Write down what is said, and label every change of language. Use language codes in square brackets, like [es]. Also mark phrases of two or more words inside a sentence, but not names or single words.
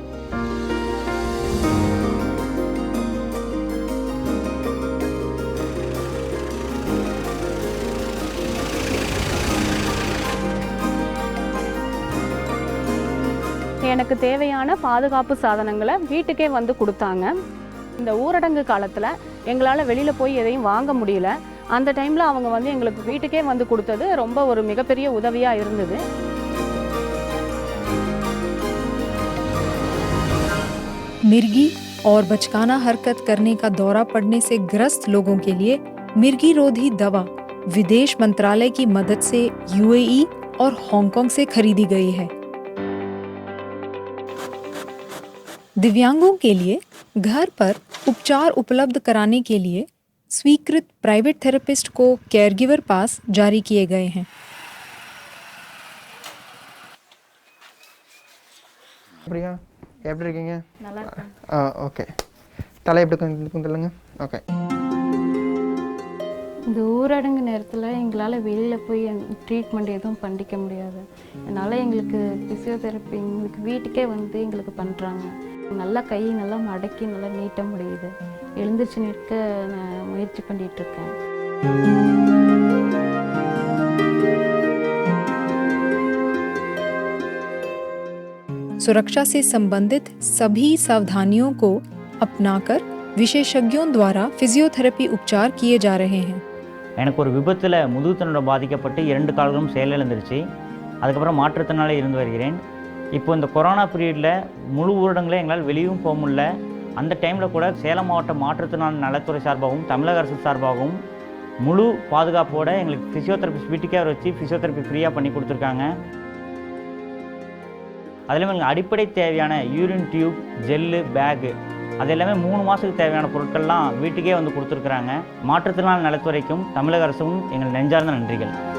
[ta] எனக்கு தேவையான பாதுகாப்பு சாதனங்களை வீட்டுக்கே வந்து கொடுத்தாங்க. இந்த ஊரடங்கு காலத்தில் எங்களால் வெளியில் போய் எதையும் வாங்க முடியல. அந்த டைமில் அவங்க வந்து எங்களுக்கு வீட்டுக்கே வந்து கொடுத்தது ரொம்ப ஒரு மிகப்பெரிய உதவியாக இருந்தது. [hi] मिर्गी और बचकाना हरकत करने का दौरा पड़ने से ग्रस्त लोगों के लिए मिर्गी रोधी दवा विदेश मंत्रालय की मदद से यूएई और हांगकांग से खरीदी गई है। दिव्यांगों के लिए घर पर उपचार उपलब्ध कराने के लिए स्वीकृत [en] private therapist [hi] को [en] caregiver pass [hi] जारी किए गए हैं। [ta] பிரியா, எப்படி இருக்கீங்க? நல்லா இருக்கேன். ஓகே. தலை எப்படி கொஞ்சம் சொல்லுங்க. ஓகே. இந்த ஊரடங்கு நேரத்தில் எங்களால் வெளியில் போய் ட்ரீட்மெண்ட் எதுவும் பண்ணிக்க முடியாது. அதனால் எங்களுக்கு ஃபிசியோதெரப்பி எங்களுக்கு வீட்டுக்கே வந்து எங்களுக்கு பண்ணுறாங்க. நல்லா கை நல்லா மடக்கி நல்லா நீட்ட முடியுது. எழுந்திரிச்சு நிற்க நான் முயற்சி பண்ணிகிட்ருக்கேன். [hi] सुरक्षा से संबंधित सभी सावधानियों को अपनाकर विशेषज्ञों द्वारा फिजियोथेरेपी उपचार किए जा रहे हैं. [ta] எனக்கு ஒரு விபத்தில் முதுகுத்தண்டை பாதிக்கப்பட்டு 2 கால்களும் செயலிழந்துருச்சு. அதுக்கப்புறம் மாற்றுத்திறனாளி இருந்து வருகிறேன். இப்போ இந்த கொரோனா பீரியடில் முழு ஊரடங்கில் எங்களால் வெளியும் போக முடியல. அந்த டைமில் கூட சேலம் மாவட்ட மாற்றுத்திறனாளி நலத்துறை சார்பாகவும் தமிழக அரசு சார்பாகவும் முழு பாதுகாப்போடு எங்களுக்கு ஃபிசியோதெரபிஸ்ட் வீட்டுக்கே வச்சு [en] physiotherapy freeஆக [ta] பண்ணி கொடுத்துருக்காங்க. அதில் எங்களுக்கு அடிப்படை தேவையான [en] urine tube, [ta] ஜெல்லு, பேகு அது எல்லாமே 3 மாதத்துக்கு தேவையான பொருட்கள்லாம் வீட்டுக்கே வந்து கொடுத்துருக்குறாங்க. மாற்றுத்திறனாளி நலத்துறைக்கும் தமிழக அரசும் எங்கள் நெஞ்சார்ந்த நன்றிகள்.